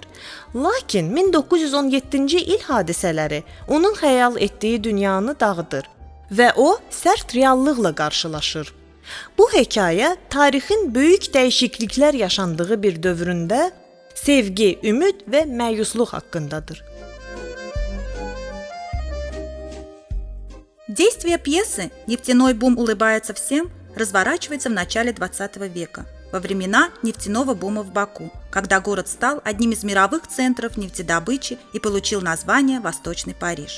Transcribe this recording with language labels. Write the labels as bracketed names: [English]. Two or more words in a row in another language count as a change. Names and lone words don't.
[Azerbaijani] Lakin 1917-ci il hadisələri onun xəyal etdiyi dünyanı dağıdır və o, sərt reallıqla qarşılaşır. Bu hekayə tarixin böyük dəyişikliklər yaşandığı bir dövründə sevgi, ümid və məyusluq haqqındadır. [Russian] Действие пьесы «Нефтяной бум улыбается всем» разворачивается в начале XX века, во времена нефтяного бума в Баку, когда город стал одним из мировых центров нефтедобычи и получил название «Восточный Париж».